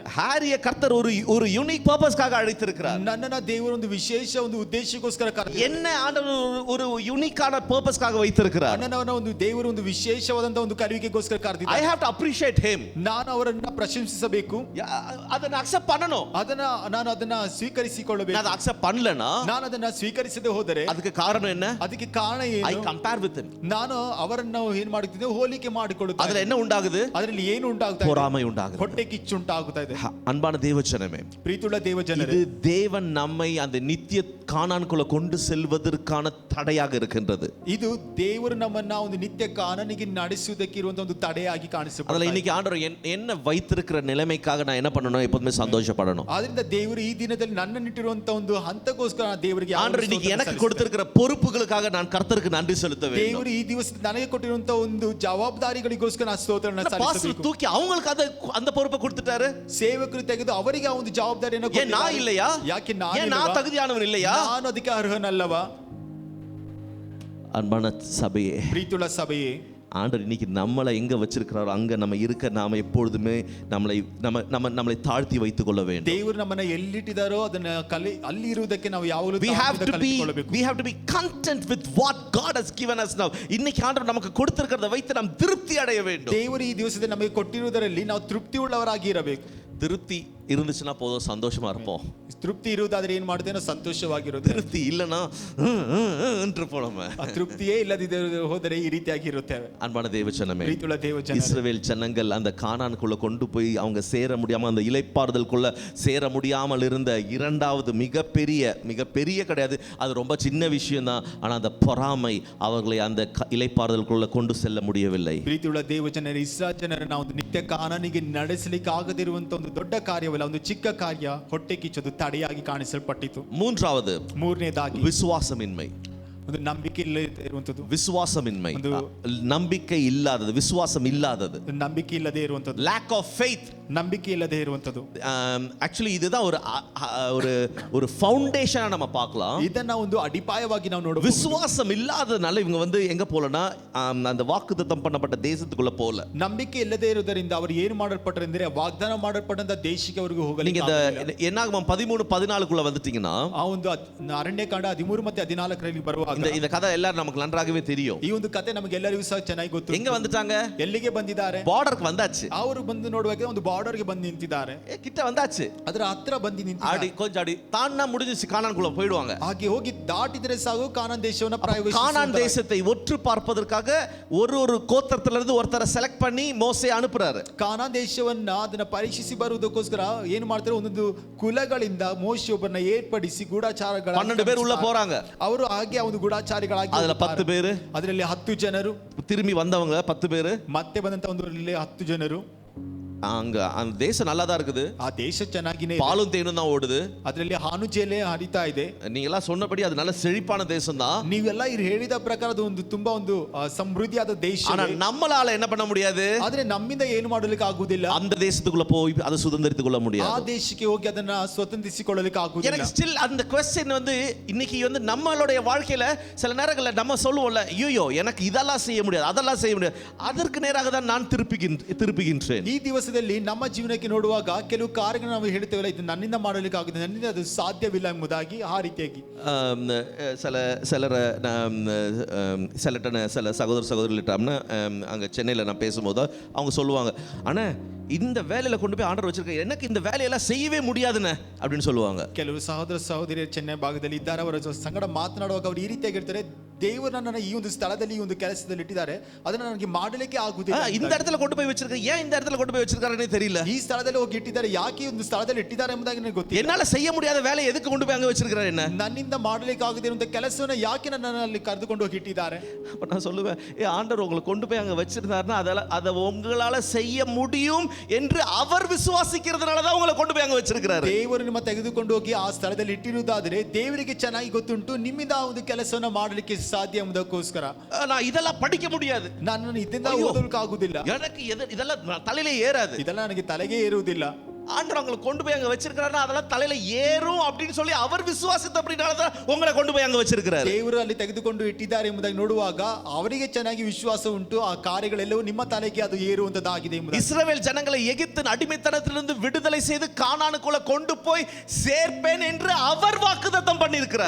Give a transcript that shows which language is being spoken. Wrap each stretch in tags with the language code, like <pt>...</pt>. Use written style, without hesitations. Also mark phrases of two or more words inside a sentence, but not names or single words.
<ta>ஹாரிய கர்த்தர் ஒரு</ta> <en>unique purpose</en> <ta>அழைத்திருக்கிறார்.</ta> <kn>ನನ್ನನ್ನ ದೇವರು ಒಂದು ವಿಶೇಷ ಒಂದು ಉದ್ದೇಶಕ್ಕೋಸ್ಕರ ಕರೆದಿದ್ದಾನೆ.</kn> <ta>என்ன ஆண்டவர் ஒரு</ta> <en>unique purpose</en> <ta>வைத்திருக்கிறார்.</ta> <kn>ನನ್ನನ್ನ ಒಂದು ದೇವರು ಒಂದು ವಿಶೇಷವಾದಂತ ಒಂದು ಕರುವಿಕೆಗೋಸ್ಕರ ಕರೆದಿದ್ದಾನೆ.</kn> <en>I have to appreciate him.</en> <kn>ನಾನು ಅವರನ್ನ ಪ್ರಶಂಸಿಸಬೇಕು, ಅದನ್ನ ಅಕ್ಸೆಪ್ಟ್ பண்ணணும். ನಾನು ಅದನ್ನ ಸ್ವೀಕರಿಸಿಕೊಳ್ಳಬೇಕು. ನಾನು ಅಕ್ಸೆಪ್ಟ್ பண்ணலனா, ನಾನು ಅದನ್ನ ಸ್ವೀಕರಿಸದೆ ಹೋದರೆ ಅದಕ್ಕೆ ಕಾರಣ என்ன? ಅದಕ್ಕೆ ಕಾರಣ ಏನು? I compare with him. ನಾನು ಅವರನ್ನ ಏನು ಮಾಡುತ್ತಿದ್ದೆ, ಹೋಲಿಕೆ ಮಾಡಿಕೊಳ್ಳುತ್ತೇನೆ. ಅದರಲ್ಲಿ என்ன ಉಂಟಾಗುது? ಅದರಲ್ಲಿ ಏನು ಉಂಟಾಗುತ್ತಾ ಇದೆ?</kn> <ta>பொறாமை உண்டாகுது.</ta> <kn>ಹೊಟ್ಟೆ ಕಿಚ್ಚು ಉಂಟಾಗುತ್ತಾ ಇದೆ.</kn> <ta>அன்பான தேவஜனமே,</ta> <kn>ಪ್ರೀತಿಯುಳ್ಳ ದೇವಜನರೇ,</kn> <ta>இது தேவன் நம்மை அந்த நித்திய கானானுக்குள்ள கொண்டு செல்வதற்கான தடையாக இருக்கின்றது.</ta> <kn>ಇದು ದೇವರು ನಮ್ಮನ್ನ ಒಂದು ನಿತ್ಯ ಕಾನನಿಗೆ ನಡೆಸುವುದಕ್ಕೆ ಇರುವಂತ ಒಂದು ತಡೆಯಾಗಿ ಕಾಣಿಸುತ್ತದೆ.</kn> <ta>ಅದಲ್ಲ இன்னைக்கு ஆண்டவர் என்ன வைத்திருக்கிற நிலைமைக்காக நான் என்ன பண்ணணும்? எப்பவுமே சந்தோஷப்படணும்.</ta> <kn>ಆದ್ದರಿಂದ ದೇವರು ಈ ದಿನದಲ್ಲಿ ನನ್ನನ್ನಿಟ್ಟಿರುವಂತ ಒಂದು ಹಂತಕ್ಕೋಸ್ಕರ ದೇವರಿಗೆ</kn> <ta>ஆண்டவர் இன்னைக்கு எனக்கு கொடுத்திருக்கிற பொறுப்புகளுக்காக நான் கர்த்தருக்கு நன்றி செலுத்த வேண்டும்.</ta> <kn>ದೇವರು ಈ ದಿವಸ ನನಗೆ ಕೊಟ್ಟಿರುವಂತ ಒಂದು ಜವಾಬ್ದಾರಿಗಳಿಗೋಸ್ಕರ ನಾನು ಸ್ತೋತ್ರವನ್ನು ಸಲ್ಲಿಸಬೇಕು.</kn> <ta>தூக்கி அவங்களுக்கு அந்த பொறுப்பை கொடுத்துட்டாரு.</ta> <kn>ಸೇವಕರು ತೆಗೆದು ಅವರಿಗೆ ಆ ಒಂದು ಜವಾಬ್ದಾರಿಯನ್ನು ಕೊಟ್ಟಿದ್ದಾರೆ.</kn> <ta>நான் இல்லையா?</ta> <kn>ಯಾಕೆ</kn> <ta>நான் தகுதியானவன் இல்லையா?</ta> <kn>ನಾನು ಅದಕ್ಕೆ ಅರ್ಹನಲ್ಲವಾ?</kn> <ta>அன்பான சபையே,</ta> <kn>ಪ್ರೀತಿಯುಳ್ಳ ಸಭೆಯೇ,</kn> <ta>ஆண்டவர் இன்னைக்கு நம்மளை எங்க வச்சிருக்கிறாரோ அங்க நம்ம இருக்க நாம எப்பொழுதுமே நம்மளை தாழ்த்தி வைத்துக் கொள்ள வேண்டும்.</ta> <kn>ದೇವರು ನಮ್ಮನ್ನ ಎಲ್ಲಿಟ್ಟಿದಾರೋ ಅದನ್ನ ಅಲ್ಲಿ ಇರುವುದಕ್ಕೆ ನಾವು ಯಾವಾಗಲೂ</kn> <en>we have to be content with what God has given us now.</en> <ta>இன்னைக்கு ஆண்டவர் நமக்கு கொடுத்திருக்கிறதை வைத்து நாம் திருப்தி அடைய வேண்டும்.</ta> <kn>ದೇವರು ಈ ದಿವಸದಲ್ಲಿ ನಮಗೆ ಕೊಟ್ಟಿರುವುದರಲ್ಲಿ ನಾವು ತೃಪ್ತಿ ಉಳ್ಳವರಾಗಿ ಇರಬೇಕು.</kn> <ta>திருப்தி இருந்துச்சுன்னா போதும், சந்தோஷமா இருப்போம்.</ta> <kn>ತೃಪ್ತಿ ಇರುವುದಾದ್ರೆ ಏನ್ ಮಾಡ್ತೇನೆ? ಸಂತೋಷವಾಗಿರುತ್ತೆ.</kn> <ta>திருப்தி இல்லைன்னா நம்ம</ta> <kn>ತೃಪ್ತಿಯೇ ಇಲ್ಲದಿದ್ದರೆ ಹೋದರೆ ಈ ರೀತಿಯಾಗಿ ಇರುತ್ತೇವೆ.</kn> <ta>அன்பான தேவஜனமே,</ta> <kn>ಪ್ರೀತಿಯುಳ್ಳ ದೇವಜನರೇ,</kn> <ta>இஸ்ரவேல் ஜனங்கள் அந்த கானானுக்குள்ள கொண்டு போய் அவங்க சேர முடியாம, அந்த இளைப்பாறுதலுக்குள்ள சேர முடியாமல் இருந்த இரண்டாவது மிகப்பெரிய கிடையாது, அது ரொம்ப சின்ன விஷயம் தான். ஆனா அந்த பொறாமை அவர்களை அந்த இளைப்பாறுதலுக்குள்ள கொண்டு செல்ல முடியவில்லை.</ta> <kn>ಪ್ರೀತಿಯುಳ್ಳ ದೇವಜನರೇ, ಇಸ್ರಾಯೇಲ್ ಜನರನ್ನ ಒಂದು ನಿತ್ಯ ಕಾನಾನಿಗೆ ನಡೆಸಲಿಕ್ಕೆ ಆಗದಿರುವಂತ ಒಂದು ದೊಡ್ಡ ಕಾರ್ಯವಲ್ಲ, ಒಂದು ಚಿಕ್ಕ ಕಾರ್ಯ ಹೊಟ್ಟೆ ಕಿಚ್ಚೋದು ತಡೆಯಾಗಿ ಕಾಣಿಸಲ್ಪಟ್ಟಿತು. ಮೂರನೇದಾಗಿ</kn> <ta>விசுவாசமின்மை.</ta> <kn>ಒಂದು ನಂಬಿಕೆ ಇರುವಂತದ್ದು.</kn> <ta>விசுவாசமின்மை, நம்பிக்கை இல்லாதது, விசுவாசம் இல்லாதது,</ta> <kn>ನಂಬಿಕೆ ಇಲ್ಲದೆ ಇರುವಂತದ್ದು.</kn> <en>lack of faith.</en> <kn>ನಂಬಿಕೆ ಇಲ್ಲದೆ ಇರುವಂತದ್ದು.</kn> <ta>ஆக்சுவலி இதுதான் ஒரு ஒரு ஃபவுண்டேஷனா நம்ம பார்க்கலாம்.</ta> <kn>ಇದನ್ನ ಒಂದು ಅಡಿಪಾಯವಾಗಿ ನಾವು ನೋಡಬಹುದು.</kn> <ta>விசுவாசம் இல்லாதனால இவங்க வந்து எங்க போலனா அந்த வாக்குத்தத்தம் பண்ணப்பட்ட தேசத்துக்குள்ள போல.</ta> <kn>ನಂಬಿಕೆ ಇಲ್ಲದೆ ಇರುವುದರಿಂದ ಅವರು ಏನು ಮಾಡಲ್ಪಟ್ಟರು ಅಂದ್ರೆ ವಾಗ್ದಾನ ಮಾಡಲ್ಪಟ್ಟಂತ ದೇಶಕ್ಕೆ ಅವರಿಗೆ ಹೋಗಲಿಕ್ಕೆ</kn> <ta>நீங்க இந்த என்னாகமம் 13-14 வந்துட்டீங்கன்னா</ta> <kn>ಆ ಒಂದು ಅರಣ್ಯಕಾಂಡ 13 ಮತ್ತೆ 14 ಬರುವಾಗ</kn> <ta>இந்த கதை எல்லாரும் நமக்கு நன்றாகவே தெரியும்.</ta> <kn>ಈ ಒಂದು ಕಥೆ ನಮಗೆಲ್ಲರಿಗೂ ಸಹ ಚೆನ್ನಾಗಿ ಗೊತ್ತು.</kn> <ta>எங்க வந்துட்டாங்க?</ta> <kn>ಎಲ್ಲಿಗೆ ಬಂದಿದ್ದಾರೆ?</kn> <ta>ಬಾರ್ಡರ್ಗೆ வந்தாச்சு.</ta> <kn>ಅವರು ಬಂದು ನೋಡುವಾಗ ಒಂದು ಬಾರ್ಡರ್ಗೆ ಬಂದು ನಿಂತಿದ್ದಾರೆ.</kn> <ta>கிட்ட வந்தாச்சு.</ta> <kn>ಅದರ ಹತ್ರ ಬಂದು ನಿಂತಿದ್ದಾರೆ.</kn> <ta>ஆடி கொஞ்சம் ஆடி தான்னா முடிஞ்சிச்சு, கானான்குள்ள போய்டுவாங்க.</ta> <kn>ಹಾಗೆ ಹೋಗಿ ದಾಟಿದ್ರೆ ಸಾಕು ಕಾನಾನ್ ದೇಶವನ್ನ ಪ್ರವೇಶಿಸುತ್ತಾರೆ.</kn> <ta>கானான் தேசத்தை ஒற்று பார்ப்பதற்காக ஒரு கோத்திரத்துல இருந்து ஒருத்தரை செலக்ட் பண்ணி மோசே அனுப்புறாரு.</ta> <kn>ಕಾನಾನ್ ದೇಶವನ್ನ ಅದನ್ನ ಪರೀಕ್ಷಿಸಿ ಬರುವುದಕ್ಕೋಸ್ಕರ ಏನು ಮಾಡ್ತಾರೆ, ಒಂದೊಂದು ಕುಲಗಳಿಂದ ಮೋಶೆ ಒಬ್ಬರನ್ನ ಏರ್ಪಡಿಸಿ ಗೂಢಚಾರಗಳ</kn> <ta>12 பேர் உள்ள போறாங்க.</ta> <kn>ಅವರು ಹಾಗೆ ಒಂದು ಗೂಢಚಾರಿಗಳಾಗಿ</kn> <ta>அதுல 10 பேரு,</ta> <kn>ಅದರಲ್ಲಿ 10 ಜನರು,</kn> <ta>திரும்பி வந்தவங்க 10 பேரு,</ta> <kn>ಮತ್ತೆ ಬಂದಂತ ಒಂದು 10 ಜನರು.</kn> <ta>அங்க அந்த தேசம் நல்லா தான் இருக்குது.</ta> <kn>ಆ ದೇಶ ಚೆನ್ನಾಗಿನೇ</kn> <ta>பாலும் தேனும் தான் ஓடுது.</ta> <kn>ಅದರಲ್ಲಿ ಹಾನು ಜೇಲೆ ಹರಿತಾ ಇದೆ.</kn> <ta>நீங்க எல்லாம் சொன்னபடி அது நல்ல செழிப்பான தேசம் தான்.</ta> <kn>ನೀವೆಲ್ಲ ಹೇಳಿದ ಪ್ರಕಾರ ಅದು ಒಂದು ತುಂಬಾ ಒಂದು ಸಮೃದ್ಧಿಯಾದ ದೇಶ.</kn> <ta>ஆனா நம்மளால என்ன பண்ண முடியாது?</ta> <kn>ಆದ್ರೆ ನಮ್ಮಿಂದ ಏನು ಮಾಡಲಿಕ್ಕೆ ಆಗುವುದಿಲ್ಲ.</kn> <ta>அந்த தேசத்துக்குள்ள போய் அதை சுதந்திரித்துக் கொள்ள முடியாது.</ta> <kn>ಆ ದೇಶಕ್ಕೆ ಹೋಗಿ ಅದನ್ನ ಸ್ವತಂತ್ರಿಸಿಕೊಳ್ಳಲಿಕ್ಕೆ ಆಗುವುದಿಲ್ಲ.</kn> <ta>எனக்கு ஸ்டில் அந்த क्वेश्चन வந்து இன்னைக்கு வந்து நம்மளுடைய வாழ்க்கையில சில நேரங்கள்ல நம்ம சொல்லுவோம்ல, ஐயோ எனக்கு இதெல்லாம் செய்ய முடியாது, அதெல்லாம் செய்ய முடியாது. அதற்கு நேராக தான் நான் திருப்புகின்றேன்.</ta> <kn>ಈ ದಿವಸದಲ್ಲಿ ನಮ್ಮ ಜೀವನಕ್ಕೆ ನೋಡುವಾಗ ಕೆಲವು ಕಾರ್ಯಗಳನ್ನು ನಾವು ಹೇಳ್ತೇವಲ್ಲ, ಇದು ನನ್ನಿಂದ ಮಾಡಲಿಕ್ಕೆ ಆಗುತ್ತದೆ, ನನ್ನಿಂದ ಅದು ಸಾಧ್ಯವಿಲ್ಲ ಎಂಬುದಾಗಿ. ಆ ರೀತಿಯಾಗಿ</kn> <ta>சில சகோதரர்களிட்டோம்னா அங்கே சென்னையில் நான் பேசும்போது அவங்க சொல்லுவாங்க, ஆனால் இந்த வேலையில கொண்டு போய் ஆண்டவர் வச்சிருக்க, எனக்கு இந்த வேலையெல்லாம் செய்யவே முடியாதுன்னு அப்படின்னு சொல்லுவாங்க.</ta> <kn>ಕೆಲವು ಸಹೋದರ ಸಹೋದರಿಯರು ಚೆನ್ನೈ ಭಾಗದಲ್ಲಿ ಇದ್ದಾರೆ. ಅವರ ಸಂಗಡ ಮಾತನಾಡುವಾಗ ಅವರು ಈ ರೀತಿಯಾಗಿ ಹೇಳ್ತಾರೆ, ದೇವರು ನನ್ನನ್ನು ಈ ಒಂದು ಸ್ಥಳದಲ್ಲಿ ಈ ಒಂದು ಕೆಲಸದಲ್ಲಿ ಇಟ್ಟಿದ್ದಾರೆ, ಅದನ್ನ ನನಗೆ ಮಾಡಲಿಕ್ಕೆ ಆಗುದಿಲ್ಲ.</kn> <ta>இந்த இடத்துல கொண்டு போய் வச்சிருக்க, ஏன் இந்த இடத்துல கொண்டு போய் வச்சிருக்காருன்னே தெரியல.</ta> <kn>ಈ ಸ್ಥಳದಲ್ಲಿ ಹೋಗಿ ಇಟ್ಟಿದ್ದಾರೆ, ಯಾಕೆ ಈ ಒಂದು ಸ್ಥಳದಲ್ಲಿ ಇಟ್ಟಿದ್ದಾರೆ ಎಂಬುದಾಗಿ ನನಗೆ ಗೊತ್ತಿಲ್ಲ.</kn> <ta>என்னால செய்ய முடியாத வேலையை எதுக்கு கொண்டு போய் அங்க வச்சிருக்காரு? என்ன</ta> <kn>ನನ್ನಿಂದ ಮಾಡಲಿಕ್ಕೆ ಆಗುದೇ ಇರುವಂತ ಕೆಲಸವನ್ನ ಯಾಕೆ ನನ್ನಲ್ಲಿ ಕರೆದುಕೊಂಡು ಹೋಗಿ ಇಟ್ಟಿದ್ದಾರೆ?</kn> <ta>நான் சொல்லுவேன், ஆண்டவர் உங்களை கொண்டு போய் அங்க வச்சிருந்தாருன்னா அதை உங்களால செய்ய முடியும் என்று அவர் விசுவாசிக்கிறதுனால தான் உங்களை கொண்டு போய் அங்க வச்சிருக்காரு.</ta> <kn>ದೇವರು ನಿಮ್ಮ ತೆಗೆದುಕೊಂಡು ಹೋಗಿ ಆ ಸ್ಥಳದಲ್ಲಿ ಇಟ್ಟಿರುವುದಾದರೆ ದೇವರಿಗೆ ಚೆನ್ನಾಗಿ ಗೊತ್ತುಂಟು ನಿಮ್ಮಿಂದ ಆ ಒಂದು ಕೆಲಸವನ್ನ ಮಾಡಲಿಕ್ಕೆ ಸಾಧ್ಯ ಎಂಬುದಕ್ಕೋಸ್ಕರ.</kn> <ta>நான் இதெல்லாம் படிக்க முடியாது,</ta> <kn>ನಾನು ಇದರಿಂದ ಓದಲಿಕ್ಕೆ ಆಗುದಿಲ್ಲ,</kn> <ta>எனக்கு இதெல்லாம் தலையிலே ஏறாது,</ta> <kn>ಇದೆಲ್ಲ ನನಗೆ ತಲೆಗೆ ಏರುವುದಿಲ್ಲ.</kn> <ta>ஆண்டவர் உங்களை கொண்டு போய் அங்க வச்சிருக்காருன்னா அதெல்லாம் தலையில ஏறும் அப்படின்னு சொல்லி அவர் விசுவாசித்தபடினால தான் உங்களை கொண்டு போய் அங்க வச்சிருக்காரு.</ta> <kn>ದೇವರು ಅಲ್ಲಿ ತೆಗೆದುಕೊಂಡು ಇಟ್ಟಿದ್ದಾರೆ ಎಂಬುದಾಗಿ ನೋಡುವಾಗ ಅವರಿಗೆ ಚೆನ್ನಾಗಿ ವಿಶ್ವಾಸ ಉಂಟು, ಆ ಕಾರ್ಯಗಳೆಲ್ಲವೂ ನಿಮ್ಮ ತಲೆಗೆ ಅದು ಏರುವಂತದ್ದಾಗಿದೆ ಎಂಬುದಾಗಿ.</kn> <ta>இஸ்ரவேல் ஜனங்களை எகிப்தின் அடிமைத்தனத்திலிருந்து விடுதலை செய்து கானானுக்குள்ள கொண்டு போய் சேர்ப்பேன் என்று அவர் வாக்குத்தத்தம் பண்ணியிருக்கிறார்.</ta>